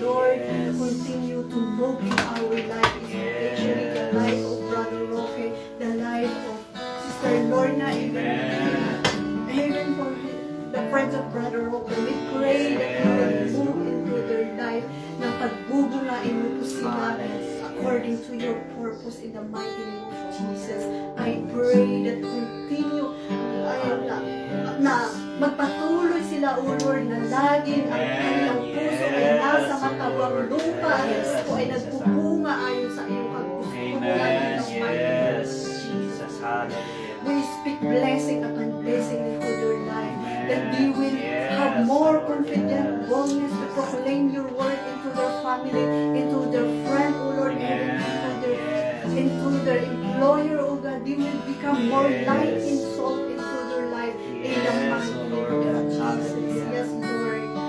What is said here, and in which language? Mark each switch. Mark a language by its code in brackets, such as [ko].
[en] Lord, continue to move in our life, especially the life of Brother Roque, the life of Sister Lorna, even for the friends of Brother Roque. We pray that you will move into their life [tl] na pagbubungain mo po sila [en] according to your purpose in the mighty name of Jesus. I pray that continue [tl] na magpatuloy sila, [en] O Lord, [tl] na laging ang kanilang puso ay nasa matawang lupa at ito ay nagbubunga ayon sa iyong pagpupunan ng [en] mighty name of Jesus. We speak blessing upon blessing into their life, that they will have more confident boldness to proclaim your word into their family, into their friend, O Lord, and into their employer, O God. They will become more light in soul into their life in the mighty name of Jesus. Yes, Lord.